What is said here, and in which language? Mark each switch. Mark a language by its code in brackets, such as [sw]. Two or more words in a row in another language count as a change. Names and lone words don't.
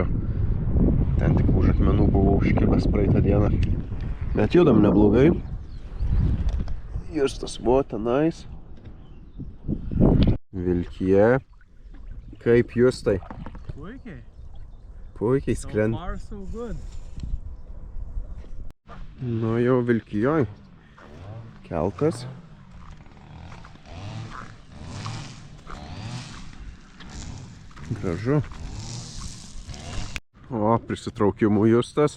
[lt] Ten tik už akmenų buvau užkibęs praeitą dieną. Bet judam neblogai. Justas buvo tenais. Vilkija. Kaip Justai? Puikiai. Puikiai skrend. [en] So far so good. [lt] Nu jau Vilkijoj. Keltas. Gražu. O, prisitraukimų Justas.